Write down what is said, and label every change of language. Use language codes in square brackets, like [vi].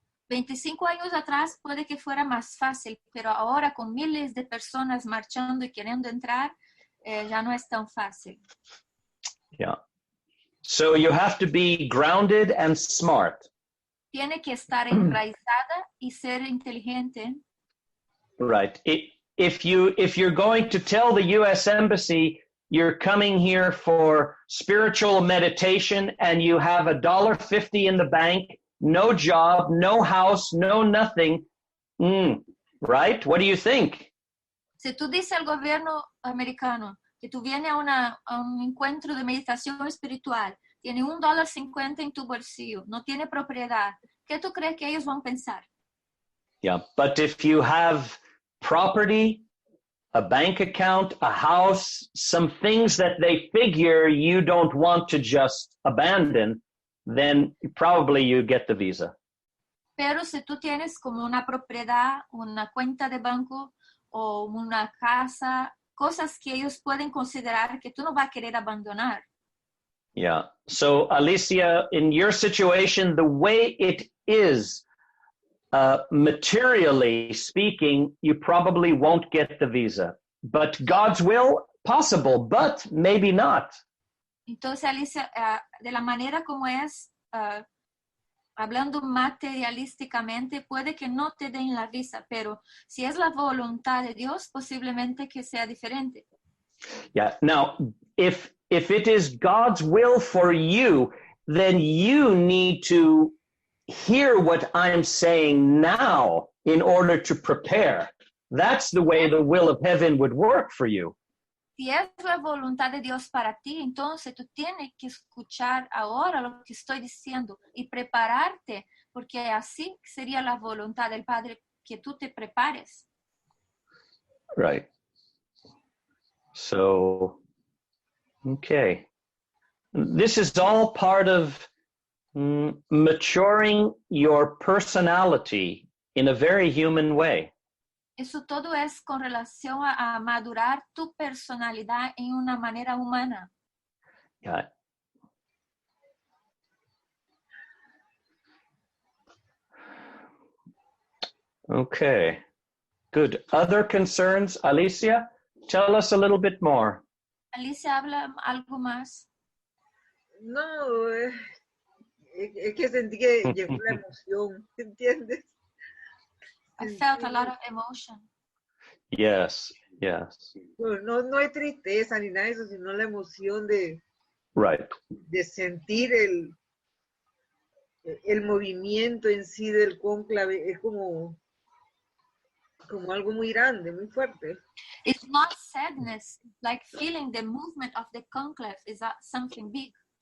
[es] 25 años atrás puede que fuera más fácil, pero ahora con miles de personas marchando y queriendo entrar, ya no es tan fácil. [en] Yeah. So you have to be grounded and smart. [es] Tiene que estar enraizada y ser inteligente. [en] Right. If you're going to tell the U.S. Embassy you're coming here for spiritual meditation and you have $1.50 in the bank, no job, no house, no nothing, right? What do you think? [es] Si tú dices al gobierno americano que tú vienes a un encuentro de meditación espiritual, tiene $1.50 en tu bolsillo, no tiene propiedad, ¿qué tú crees que ellos van a pensar? [en] Yeah, but if you have property, a bank account, a house, some things that they figure you don't want to just abandon, then probably you get the visa. [es] Pero si tú tienes como una propiedad, una cuenta de banco o una casa, cosas que ellos pueden considerar que tú no vas a querer abandonar. [en] Yeah. So, Alicia, in your situation, the way it is, materially speaking, you probably won't get the visa. But God's will, possible, but maybe not. [es] Entonces, Alicia, de la manera como es, hablando materialísticamente, puede que no te den la visa, pero si es la voluntad de Dios, posiblemente que sea diferente. [en] Yeah. Now, if it is God's will for you, then you need to hear what I'm saying now in order to prepare. That's the way the will of heaven would work for you. [es] Si es la voluntad de Dios para ti, entonces tú tienes que escuchar ahora lo que estoy diciendo y prepararte, porque así sería la voluntad del Padre que tú te prepares. [en] Right. So, okay. This is all part of maturing your personality in a very human way. [es] Eso todo es con relación a madurar tu personalidad en una manera humana. [en] Yeah. Okay. Good. Other concerns, Alicia? Tell us a little bit more. [es] Alicia, habla algo más. No, es que sentí que llegó la emoción, ¿entiendes? [en] I felt a lot of emotion. Yes, yes. [es] No hay tristeza ni nada de eso, sino la emoción de [en] Right. [es] sentir el movimiento en sí del cónclave. Es como algo muy grande, muy fuerte. [en] It's not sadness, it's like feeling the movement of the conclave is something big.